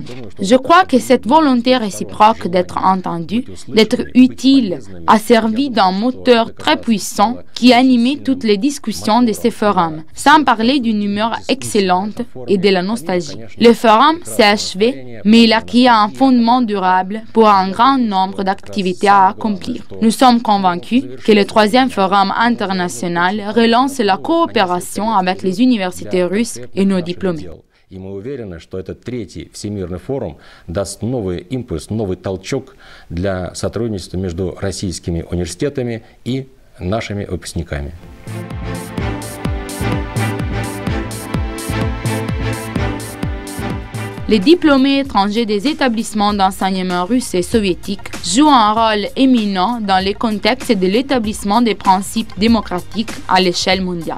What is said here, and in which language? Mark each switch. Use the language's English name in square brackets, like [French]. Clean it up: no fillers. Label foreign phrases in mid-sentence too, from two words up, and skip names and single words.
[French] Je crois que cette volonté réciproque d'être entendu, d'être utile, a servi d'un moteur très puissant qui animait toutes les discussions de ces forums, sans parler d'une humeur excellente et de la nostalgie. Le forum s'est achevé, mais il a créé un fondement durable pour un grand nombre d'activités à accomplir. Nous sommes convaincus que le troisième forum international relance la coopération avec les universités russes et nos diplômés. [Russian] И мы уверены, что этот третий Всемирный форум даст новый импульс, новый толчок для сотрудничества между российскими университетами и нашими выпускниками. [French] Les diplômés étrangers des établissements d'enseignement russes et soviétiques jouent un rôle éminent dans le contexte de l'établissement des principes démocratiques à l'échelle mondiale.